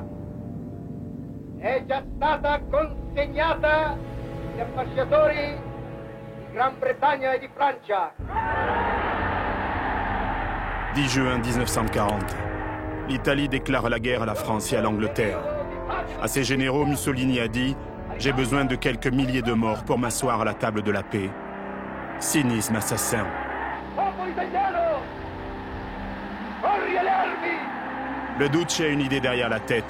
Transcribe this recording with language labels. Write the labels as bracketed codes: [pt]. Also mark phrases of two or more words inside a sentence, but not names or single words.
[it] è già stata consegnata agli ambasciatori di Gran Bretagna e di Francia. [fr] 10 juin 1940. L'Italie déclare la guerre à la France et à l'Angleterre. À ses généraux, Mussolini a dit « J'ai besoin de quelques milliers de morts pour m'asseoir à la table de la paix. » Cynisme assassin. Le Duce a une idée derrière la tête.